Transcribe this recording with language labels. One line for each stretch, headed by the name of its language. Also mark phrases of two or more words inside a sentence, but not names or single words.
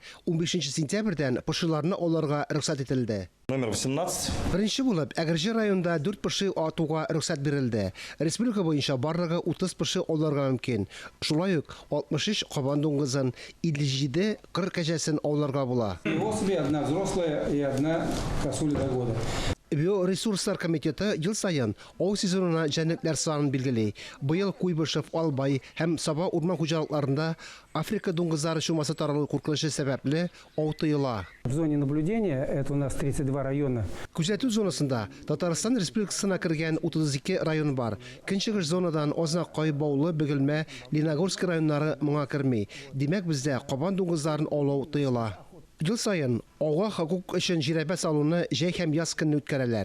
Tatar: 15 сентябрьдән пышыларны ауларга рөхсәт ителде. Номер 18. Беренче булып, Әгерҗе районында 4 пышы атуга рөхсәт бирелде. Республика буенча барлыгы 30 пышы ауларга мөмкин. Шулай ук 63 кабан дуңгызын, 57 кыр кәҗәсен ауларга була.
Russian: Особи одна взрослая и одна косуля до года.
Tatar: Биоресурслар комитеты ел сайын ау сезонына җәнлекләр санын билгели. Быел Куйбышев, Албай һәм Саба урман хуҗалыкларында Африка дуңгызлары чумасы таралу куркынышы сәбәпле ау тыела.
Russian: В зоне наблюдения, это у нас 32 района.
Tatar: Күзәтү зонасында Татарстан Республикасына кергән 32 район бар. Көнчыгыш зонадан Ознакай, Баулы, Бөгелмә, Леногорск районнары моңа керми. Димәк, бездә кабан дуңгызларын аулау тыела. Ел сайын ауга хокук өчен җирәбә салуны җәй һәм яз көнне үткәрәләр.